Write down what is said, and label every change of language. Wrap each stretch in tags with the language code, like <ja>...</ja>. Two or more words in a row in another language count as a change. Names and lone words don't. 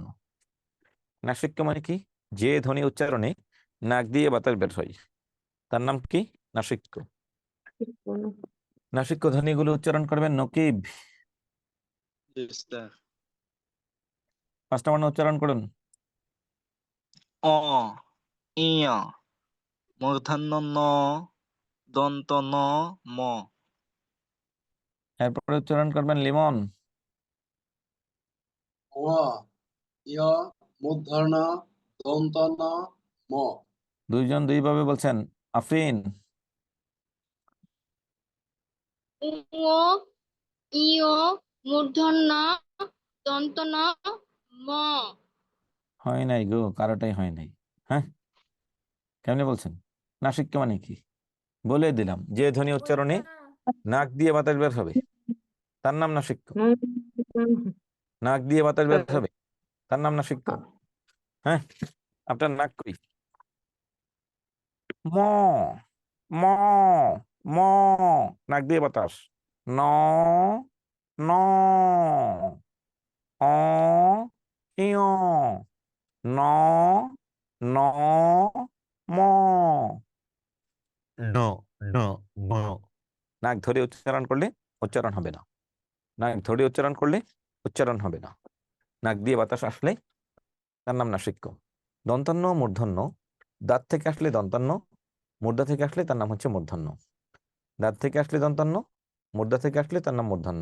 <bn>নাসিক্য মানে কি? যে ধ্বনি উচ্চারণে নাক দিয়ে বাতাস বের হয়, তার নাম কি? নাসিক্য। নাসিক্য ধ্বনিগুলো উচ্চারণ করবেন নকিব। জি স্যার। 5টা বর্ণ উচ্চারণ করুন। অ, ইয়, মূর্ধন্য ন, দন্ত ন, ম। এরপরে উচ্চারণ করবেন লিমন। অ, ইয়, মূর্ধন্য দন্ত ন, ম। দুইজন দুইভাবে বলছেন। আফরিন। ও, ইও, মূর্ধন্য দন্ত ন, ম। হয় নাই গো, কারোটাই হয় নাই। হ্যাঁ, কেমনে বলছেন? নাসিক্য মানে কি? বলে দিলাম, যে ধ্বনি উচ্চারণে নাক দিয়ে বাতাস বের হবে তার নাম নাসিক্য। নাক দিয়ে বাতাস বের হবে তার নাম নাসিক্য। হ্যাঁ, আপনার নাক কই? ম ম ম, নাক দিয়ে বাতাস। ন ন, অ ইয়, ন ন, ম, ন ন ম। নাক ধরে উচ্চারণ করলে উচ্চারণ হবে না। নাক ধরে উচ্চারণ করলে উচ্চারণ হবে না। নাক দিয়ে বাতাস আসলে তার নাম নাসিক্য। দন্তান্ন মূর্ধন্য, দাঁত থেকে আসলে দন্তান্ন, মূর্ধা থেকে আসলে তার নাম হচ্ছে মূর্ধন্য। দাঁত থেকে আসলে দন্তান্ন, মূর্ধা থেকে আসলে তার নাম মূর্ধন্য।</bn>